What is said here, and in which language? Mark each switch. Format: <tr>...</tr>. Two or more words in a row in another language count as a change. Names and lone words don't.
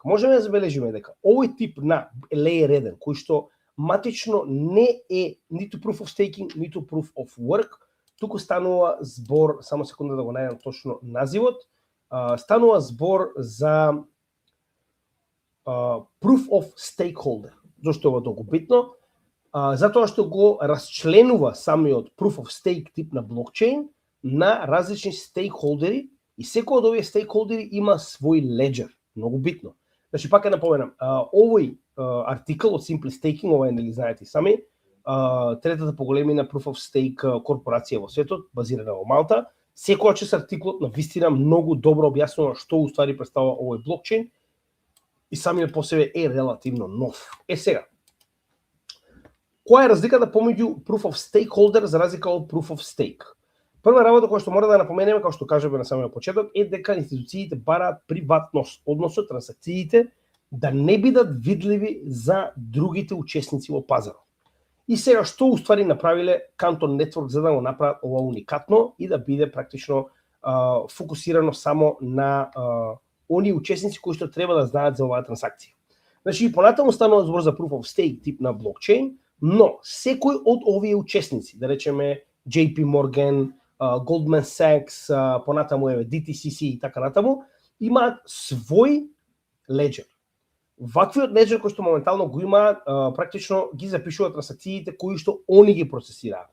<mk>Можеме да забележиме дека овој тип на Layer 1, кој што матично не е ниту</mk> <en>Proof of Staking,</en> <mk>ниту</mk> <en>Proof of Work,</en> <mk>туку станува збор, само секунда да го најдам точно називот, станува збор за Proof of Stakeholder. Зошто е ова толку битно? затоа што го расчленува самиот</mk> <en>proof of stake</en> <mk>тип на блокчейн на различни стейкхолдери и секој од овие стейкхолдери има свој леџер. Многу битно. Значи, пак ќе напоменам, овој артикл од Simply Staking, ова е, нели знаете сами, третата по големина</mk> <en>proof of stake</en> <mk>корпорација во светот, базирана во Малта. Секојаш артиклот на вистина многу добро објаснува што уствари представува овој блокчейн и самиот по себе е релативно нов. Сега, која е разликата помеѓу</mk> <en>proof of stakeholder</en> <mk>за разлика од</mk> <en>proof of stake?</en> <mk>Прва работа која што мора да напоменеме, како што кажеме на самиот почеток, е дека институциите бараат приватност, односно трансакциите да не бидат видливи за другите учесници во пазарот. И сега што уствари направиле Canton Network за да го направат ова уникатно и да биде практично фокусирано само на оние учесници кои што треба да знаат за оваа трансакција. Значи, понатаму станува збор за</mk> <en>proof of stake</en> <mk>тип на блокчейн, но секој од овие учесници, да речеме JP Morgan, Goldman Sachs, понатаму DTCC и така натаму, имаат свој леџер. Ваквиот леџер кој што моментално го имаат, практично ги запишуваат трансакциите кои што они ги процесираат.</mk>